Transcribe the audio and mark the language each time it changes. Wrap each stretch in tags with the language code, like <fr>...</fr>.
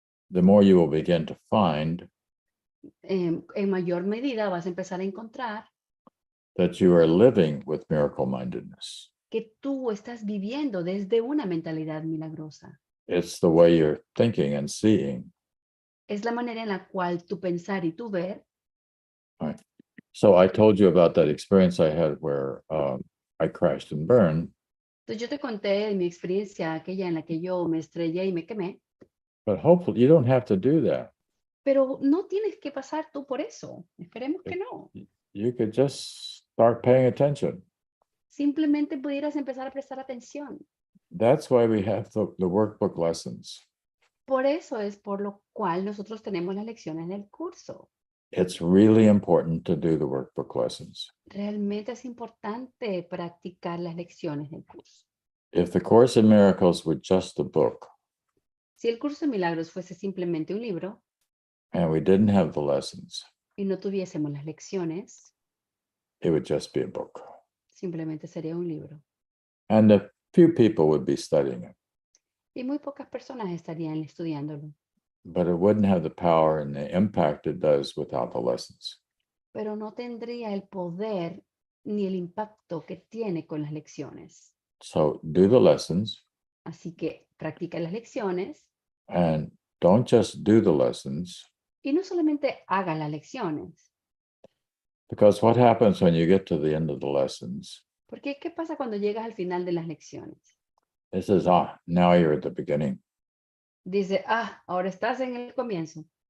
<en>the more you will begin to find</en> <es>en mayor medida vas a empezar a encontrar</es> <en>that you are living with miracle-mindedness.</en> <es>que tú estás viviendo desde una mentalidad milagrosa.</es> <en>It's the way you're thinking and seeing.</en> <es>Es la manera en la cual tu pensar y tu ver.</es> <en>So I told you about that experience I had where I crashed and burned.</en> <es>Entonces yo te conté de mi experiencia aquella en la que yo me estrellé y me quemé,</es> <en>But hopefully you don't have to do that.</en> <es>pero no tienes que pasar tú por eso. Esperemos que no.</es> <en>You could just start paying attention.</en> <es>Simplemente pudieras empezar a prestar atención.</es> <en>That's why we have the workbook lessons.</en> <es>Por eso es por lo cual nosotros tenemos las lecciones del curso.</es> <en>It's really important to do the workbook lessons.</en> <es>Realmente es importante practicar las lecciones del curso.</es> <en>If the Course in Miracles were just a book</en> <es>Si el curso de milagros fuese simplemente un libro</es> <en>and we didn't have the lessons,</en> <es>y no tuviésemos las lecciones,</es> <en>it would just be a book.</en> <es>simplemente sería un libro.</es> <en>And a few people would be studying it,</en> <es>Y muy pocas personas estarían estudiándolo.</es> <en>but it wouldn't have the power and the impact it does without the lessons.</en> <es>Pero no tendría el poder ni el impacto que tiene con las lecciones.</es> <en>So do the lessons</en> <es>Así que practica las lecciones</es> <en>and don't just do the lessons,</en> <es>y no solamente haga las lecciones,</es> <en>because what happens when you get to the end of the lessons,</en> <es>Porque, ¿qué pasa cuando llegas al final de las lecciones?</es> <en>It says, now you're at the beginning.</en> <es>Dice, ahora estás en el comienzo.</es>